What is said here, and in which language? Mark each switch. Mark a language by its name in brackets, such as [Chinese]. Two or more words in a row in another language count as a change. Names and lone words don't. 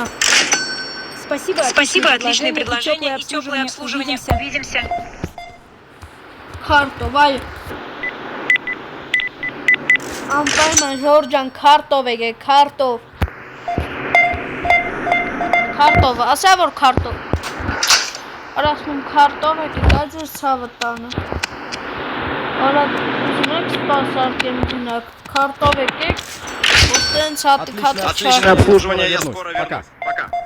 [Russian] Спасибо, отличное предложение и теплое обслуживание. Увидимся. [Armenian] Քարտով, այո։ Անպայման Ժորժան քարտով եկեք, քարտով։ Քարտով, ասա որ քարտով։ Արա ասում քարտով եկեք, այդ ձեր ցավը տանը։ Արա ուզում եք սպասարկեմ գնաք, քարտով եկեք, որ տենց հատիկ [Russian] Отличное обслуживание. Я скоро вернусь. Пока.